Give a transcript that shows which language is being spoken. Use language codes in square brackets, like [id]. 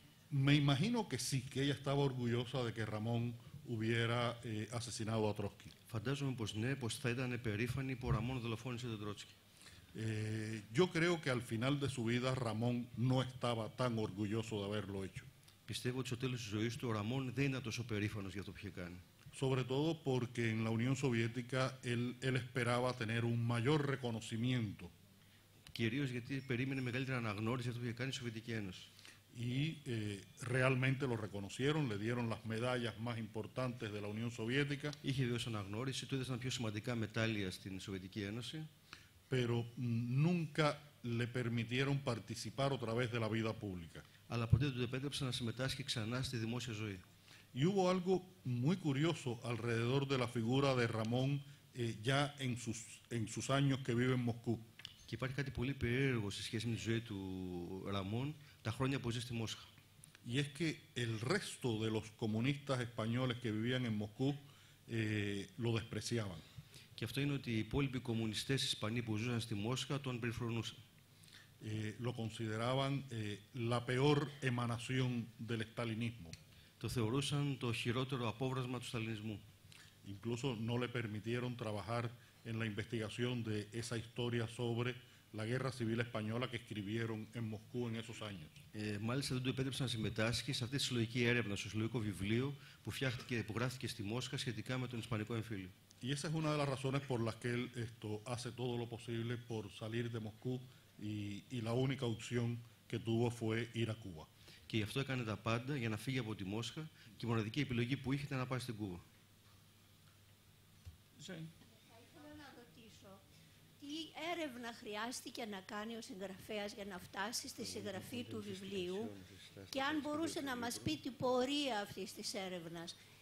[es] Me imagino que sí, que ella estaba orgullosa de que Ramón hubiera asesinado a Trotsky. [el] Φαντάζομαι πως ναι, πως θα ήταν περήφανη που ο Ραμόν δολοφόνησε τον Τρότσκι. [es] Yo creo que al final de su vida Ramón no estaba tan orgulloso de haberlo hecho. [el] Πιστεύω ότι στο τέλος της ζωής του ο Ραμόν δεν ήταν τόσο περήφανος για το που είχε κάνει. [es] Sobre todo porque en la Unión Soviética él esperaba tener un mayor reconocimiento. [el] Κυρίως γιατί περίμενε μεγαλύτερη αναγνώριση για αυτό που είχε κάνει η Σοβιετική Ένωση. [es] Y realmente lo reconocieron, le dieron las medallas más importantes de la Unión Soviética. [el] Είχε βεβαίως αναγνώριση, του έδωσαν πιο σημαντικά μετάλλια στην Σοβιετική Ένωση. [es] Pero nunca le permitieron participar otra vez de la vida pública. [el] Αλλά ποτέ δεν του επέτρεψαν να συμμετάσχει ξανά στη δημόσια ζωή. [es] Y hubo algo muy curioso alrededor de la figura de Ramón ya en sus años que vive en Moscú. [el] Και υπάρχει κάτι πολύ περίεργο σε σχέση με τη ζωή του Ραμόν τα χρόνια που ζει στη Μόσχα. [es] Y es que el resto de los comunistas españoles que vivían en Moscú lo despreciaban. [el] Και αυτό είναι ότι οι υπόλοιποι κομμουνιστές Ισπανοί που ζούσαν στη Μόσχα τον περιφρονούσαν. [es] Lo consideraban la peor emanación del estalinismo. [el] Το θεωρούσαν το χειρότερο απόβρασμα του σταλινισμού. [es] Incluso no le permitieron trabajar en la investigación de esa historia sobre la guerra civil española que escribieron en Moscú en esos años. [el] Μάλιστα δεν του επέτρεψαν να συμμετάσχει σε αυτή τη συλλογική έρευνα, στο συλλογικό βιβλίο που γράφτηκε στη Μόσχα σχετικά με τον Ισπανικό εμφύλιο. [es] Y esa es una de las razones por las que él hace todo lo posible por salir de Moscú y la única opción que tuvo fue ir a Cuba. [el] Και γι' αυτό έκανε τα πάντα για να φύγει από τη Μόσχα και η μοναδική επιλογή που είχε ήταν να πάει στην Κούβα. Θα ήθελα να ρωτήσω, τι έρευνα χρειάστηκε να κάνει ο συγγραφέας για να φτάσει στη συγγραφή του βιβλίου και αν μπορούσε να μας πει την πορεία αυτής της έρευνας.